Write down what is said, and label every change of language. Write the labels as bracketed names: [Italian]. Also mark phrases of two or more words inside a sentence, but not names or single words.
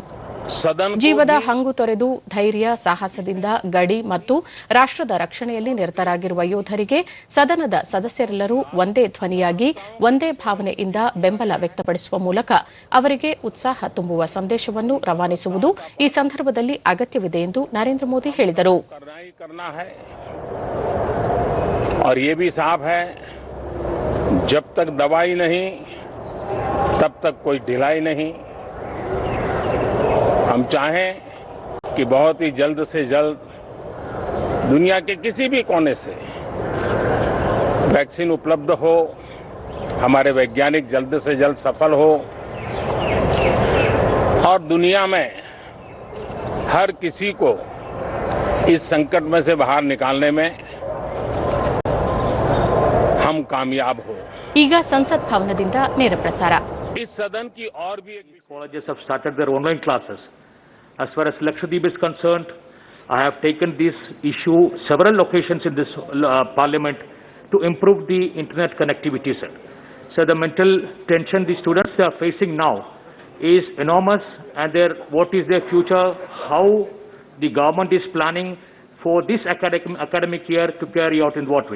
[Kannada] ಜೀವದ ಹಂಗು ತೊರೆದು ಧೈರ್ಯ ಸಾಹಸದಿಂದ ಗಡಿ ಮತ್ತು ರಾಷ್ಟದ ರಕ್ಷಣೆಯಲ್ಲಿ ನಿರತರಾಗಿರುವ ಯೋಧರಿಗೆ ಸದನದ ಸದಸ್ಯರೆಲ್ಲರೂ ಒಂದೇ ಧ್ವನಿಯಾಗಿ ಒಂದೇ ಭಾವನೆಯಿಂದ ಬೆಂಬಲ ವ್ಯಕ್ತಪಡಿಸುವ ಮೂಲಕ ಅವರಿಗೆ ಉತ್ಸಾಹ ತುಂಬುವ ಸಂದೇಶವನ್ನು ರವಾನಿಸುವುದು ಈ ಸಂದರ್ಭದಲ್ಲಿ ಅಗತ್ಯವಿದೆ ಎಂದು ನರೇಂದ್ರ ಮೋದಿ ಹೇಳಿದರು. [Hindi] जब तक दवाई नहीं तब तक कोई ढिलाई नहीं. हम चाहें कि बहुत ही जल्द से जल्द दुनिया के किसी भी कोने से वैक्सीन उपलब्ध हो, हमारे वैज्ञानिक जल्द से जल्द सफल हो और दुनिया में हर किसी को इस संकट में से बाहर निकालने में हम कामयाब हो. [Kannada] ಈಗ ಸಂಸತ್ ಭವನದಿಂದ ನೇರ ಪ್ರಸಾರ. [Hindi] इस सदन की और भी [English] colleges have started their online classes. As far as Lakshadweep is concerned, I have taken this issue several occasions in this parliament to improve the internet connectivity, sir. So the mental tension the students are facing now is enormous, and what is their future, how the government is planning for this academic year to carry out in what way.